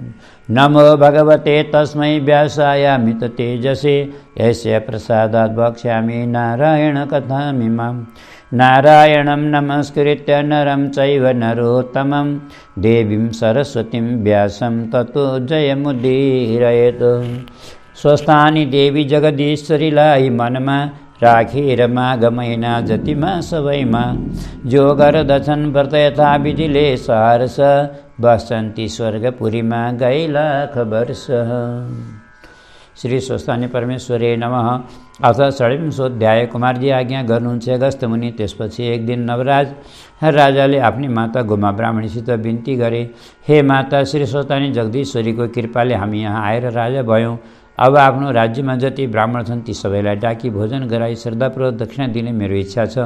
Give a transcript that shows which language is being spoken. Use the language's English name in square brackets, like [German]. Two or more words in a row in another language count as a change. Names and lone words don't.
[Sanskrit] नमो भगवते तस्मै व्यासायामित तेजसे यस्य प्रसादात् वक्ष्यामि नारायणकथामिमां। नारायणं नमस्कृत्य नरं चैव नरोत्तमं देवीं सरस्वतीं व्यासं ततो जयमुदीरयेत्। [Nepali] स्वस्थानी देवी जगदीश्वरीलाई मनमा राखेर माघ महिना जतिमा सबैमा जो गर्दछन् व्रत यथा विधिले सहर्ष बसन्ती स्वर्गपुरीमा गई लाख वर्ष। [Sanskrit] श्री स्वस्थानी परमेश्वरे नमः। अथ षड्विंशोऽध्याय। [Nepali] कुमारजी आज्ञा गर्नुहुन्छ अगस्त्य मुनि। त्यसपछि एक दिन नवराज राजाले आफ्नी माता गोमा ब्राह्मणीसित बिन्ती गरे, हे माता, श्री स्वस्थानी जगदीश्वरीको कृपाले हामी यहाँ आएर राजा भयौँ। अब आफ्नो राज्यमा जति ब्राह्मण छन् ती सबैलाई डाकी भोजन गराई श्रद्धापूर्वक दक्षिणा दिने मेरो इच्छा छ।